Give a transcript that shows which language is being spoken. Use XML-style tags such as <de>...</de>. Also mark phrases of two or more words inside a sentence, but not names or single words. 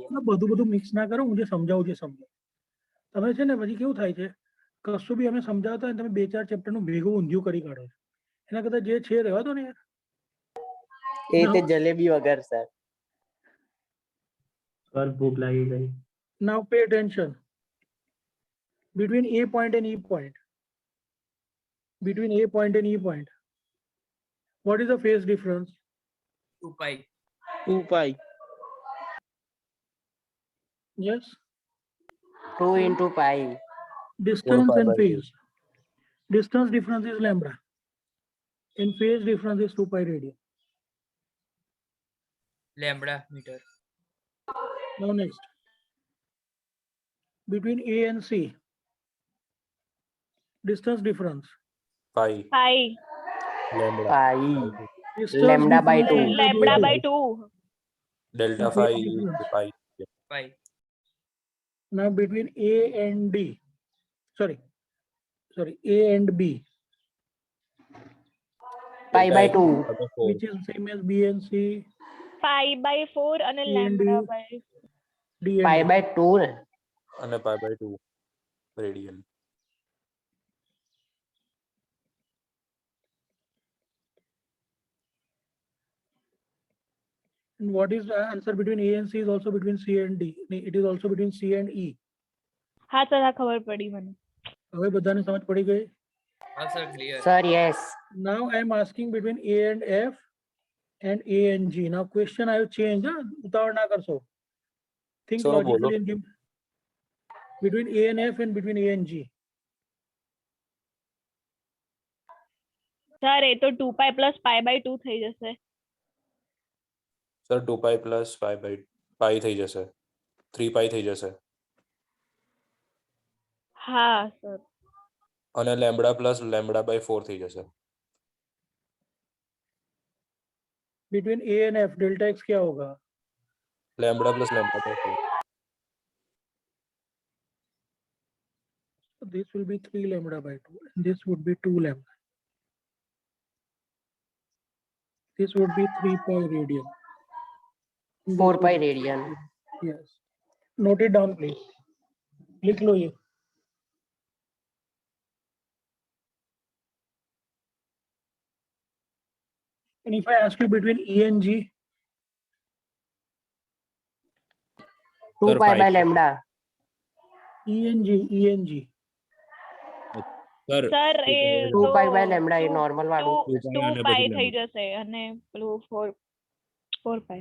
<gu>બધું મિક્સ ના કરો. હું જે સમજાવું છે સમજો. તમે છે ને પછી કેવું થાય છે, કશું બી અમે સમજાવતા હોય ને તમે 2-4 ચેપ્ટરનું ભેગું ઊંધિયું કરી કાઢો છો. એના કરતા જે છે રહેવા દો ને યાર. એ તે જલેબી વગર સર. સર ભૂખ લાગી ગઈ.</gu> <en>Now pay attention. Between A point and E point. Between A point and E point. What is the phase difference? 2 pi. 2 pi. Yes. 2 into pi. Distance pi and by phase. Distance difference is lambda. And phase difference is 2 pi radian. Lambda meter. Now next. Between A and C. Distance difference. પાઈ પાઈ. લેમ્બડા Pi. Distance Lambda by difference 2. is લેમ્બડા lambda બાય 2. ડેલ્ટા And phase ફાઈ difference. પાઈ. Pi. Now between A and D. Sorry. A and B. Pi by 2. Which is same as B and C. pi by 4 અને C and D. lambda by D and Pi E. by 2 ને. અને pi by 2 radian. And what is the answer between A and C is also between C and D. It is also between C and E.</en> <gu>હા સર આ ખબર પડી મને. હવે બધાને સમજ પડી ગઈ?</gu> <en>sir, clear. Sir, yes. Now I am asking between A and F and A and G. Now question I have changed.</en> <gu>ઉતાવળ ના કરશો. Think</gu> <en>So logically bolo. and give between A and F and between A and G.</en> <gu>સર એ તો 2</gu> <en>pi plus pi by 2</en> <gu>થઈ જશે. સર 2</gu> <en>pi plus pi</en> <gu>થઈ જશે, 3 પાઈ થઈ જશે, હા સર. અને</gu> <en>lambda plus lambda by 4</en> <gu>થઈ જશે.</gu> <en>Between A and F delta x</en> <hi>क्या होगा?</hi> <en>lambda plus lambda by 4. So this will be 3 lambda by 2 and this would be 2 lambda. This would be 3 pi radian. This 4 would pi be- radian. Yes. Note it down please.</en> <hi>लिख लो ये.</hi> <en>And if I ask you between E and G, 2 Sir, pi by 5. lambda. E and G.</en> <gu>સર સર એ 2 તો</gu> <en>pi by lambda</en> <gu>એ normal વાળું. 2 પાઈ થઈ જશે અને પેલું 4 પાઈ.</gu>